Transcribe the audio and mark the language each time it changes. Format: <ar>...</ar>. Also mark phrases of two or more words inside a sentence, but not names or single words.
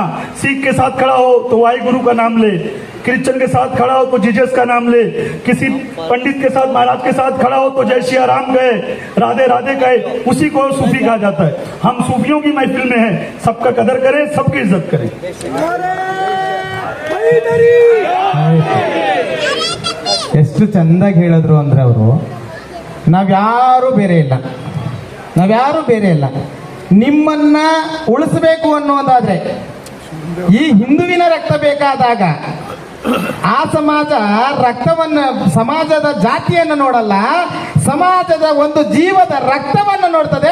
<hi>सिख के साथ खड़ा हो तो वाहे गुरु का नाम ले, क्रिश्चियन के साथ खड़ा हो तो जीसस का नाम ले, किसी पंडित के साथ महाराज के साथ खड़ा हो तो जय श्री राम कहे, राधे राधे कहे, उसी को सूफी कहा जाता है। हम सूफियों की महफिल में हैं, सबका कदर करें, सबकी इज्जत करें।</hi> <kn>ಎಷ್ಟು ಚಂದಾಗಿ ಹೇಳಿದ್ರು ಅಂದ್ರೆ ಅವರು, ನಾವ್ಯಾರೂ ಬೇರೆ ಇಲ್ಲ, ನಾವ್ಯಾರೂ ಬೇರೆ ಇಲ್ಲ. ನಿಮ್ಮನ್ನ ಉಳಿಸಬೇಕು ಅನ್ನೋದಾದ್ರೆ ಈ ಹಿಂದುವಿನ ರಕ್ತ ಬೇಕಾದಾಗ ಆ ಸಮಾಜ ರಕ್ತವನ್ನು, ಸಮಾಜದ ಜಾತಿಯನ್ನು ನೋಡಲ್ಲ, ಸಮಾಜದ ಒಂದು ಜೀವದ ರಕ್ತವನ್ನು ನೋಡ್ತದೆ.</kn>